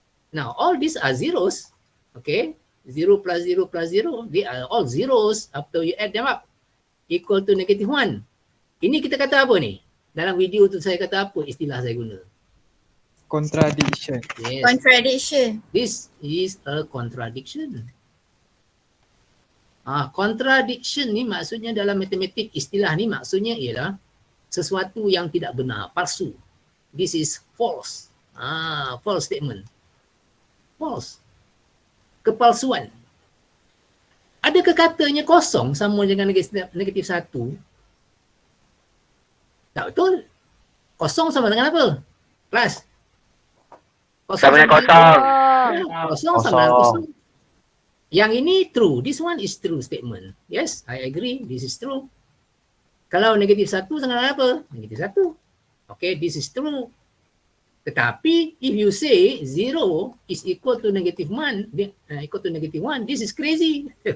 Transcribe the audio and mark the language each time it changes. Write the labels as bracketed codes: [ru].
[en] Now, all these are zeros, okay? 0 plus 0 plus 0, they are all zeros after you add them up, equal to -1. [ms] Ini kita kata apa ni? Dalam video tu saya kata apa istilah saya guna? [en] Contradiction. Yes. Contradiction. This is a contradiction. [ms] Contradiction ni maksudnya dalam matematik istilah ni maksudnya ialah sesuatu yang tidak benar, palsu. [en] This is false. False statement. False. [ms] Kepalsuan. Adakah katanya kosong sama dengan negatif 1? Tak betul. Kosong sama dengan apa? Kelas. Sama dengan kosong. Kosong sama dengan kosong. Yang ini [en] true. This one is true statement. Yes, I agree. This is true. [ms] Kalau negatif 1 sama dengan apa? Negatif 1. [en] Okay, this is true. [ms] Tetapi [en] if you say 0 is equal to -1, this is crazy.